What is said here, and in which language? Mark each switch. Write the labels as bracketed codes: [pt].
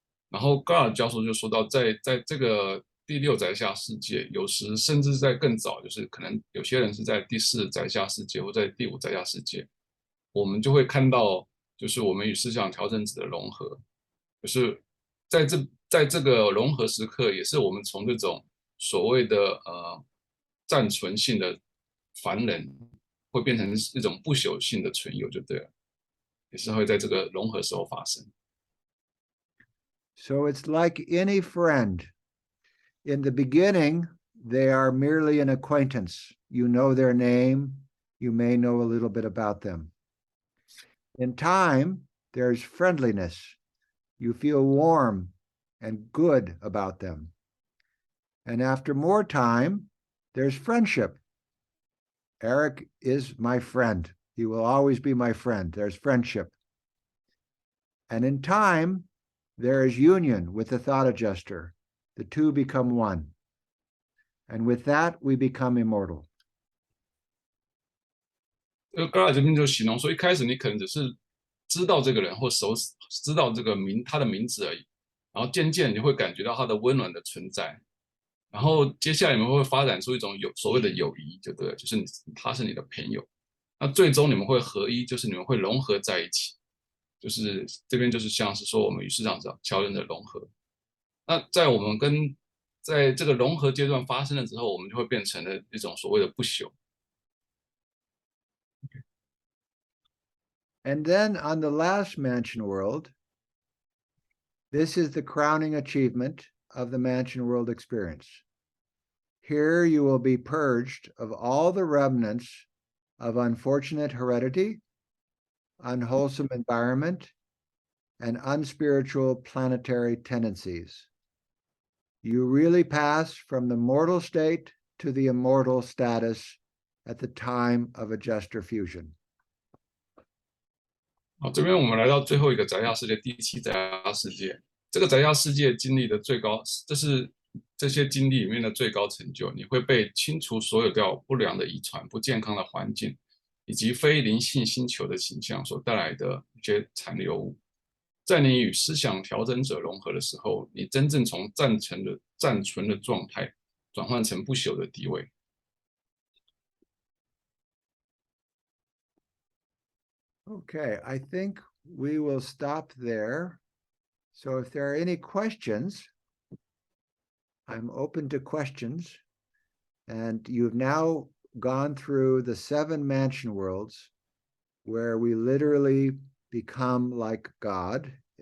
[zh] 然后 Gard 教授就说到在这个第6宅下世界，有时甚至在更早，就是可能有些人是在第4宅下世界或在第5宅下世界，我们就会看到就是我们与思想调整者的融合，就是在这个融合时刻，也是我们从这种所谓的暂存性的凡人，会变成一种不朽性的存有，就对了，也是会在这个融合时候发生。 [en] So it's like any friend. In the beginning, they are merely an acquaintance. You know their name. You may know a little bit about them. In time, there's friendliness. You feel warm and good about them. And after more time, there's friendship. Eric is my friend. He will always be my friend. There's friendship. And in time, there is union with the thought adjuster. The 2 become one. And with that, we become immortal. [zh] 高尔这边就形容说，一开始你可能只是知道这个人或知道这个他的名字而已，然后渐渐你会感觉到他的温暖的存在，然后接下来你们会发展出一种所谓的友谊，就对了，就是他是你的朋友，那最终你们会合一，就是你们会融合在一起，就是这边就是像是说我们与市场调整的融合。那在这个融合阶段发生了之后，我们就会变成了一种所谓的不朽。 [en] And then on the last mansion world, this is the crowning achievement of the mansion world experience. Here you will be purged of all the remnants of unfortunate heredity, unwholesome environment, and unspiritual planetary tendencies. You really pass from the mortal state to the immortal status at the time of adjuster fusion. [zh] 好，这边我们来到最后一个宅下世界，第7宅下世界。这个宅下世界经历的最高，这是这些经历里面的最高成就。你会被清除所有掉不良的遗传、不健康的环境，以及非灵性星球的形象所带来的一些残留物。在你与思想调整者融合的时候，你真正从暂存的状态转换成不朽的地位。 [en] Okay, I think we will stop there. So if there are any questions, I'm open to questions. And you've now gone through the 7 mansion worlds where we literally become like God.